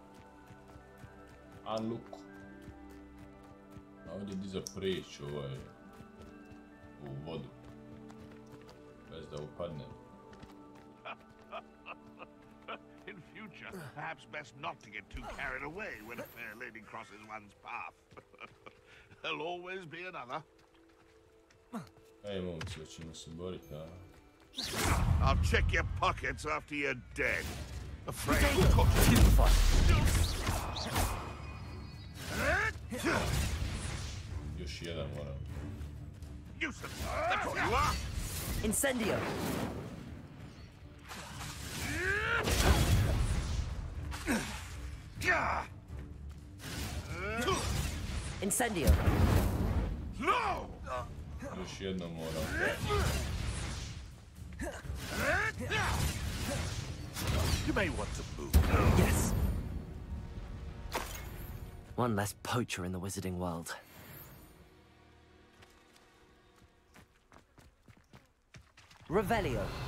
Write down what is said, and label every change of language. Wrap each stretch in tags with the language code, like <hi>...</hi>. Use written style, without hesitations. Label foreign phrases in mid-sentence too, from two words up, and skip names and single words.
<en>Unlock.</en> <hr>A ovdje di za prijeći u vodu. Bez da upadnem.</hr> <en>In future, perhaps best not to get too carried away when a fair lady crosses one's path. There'll always be another.</en> <hr>Ej, momci, hoćemo se boriti, a?</hr> <en>I'll check your pockets after you're dead. Afraid</en> <hr>Još jedan moram.</hr> <en>Nuisance! That's what you are! Incendio! Incendio! No!</en> <hr>Još jednom moram.</hr> <en>You may want to move. Yes! One less poacher in the wizarding world. Revelio.</en>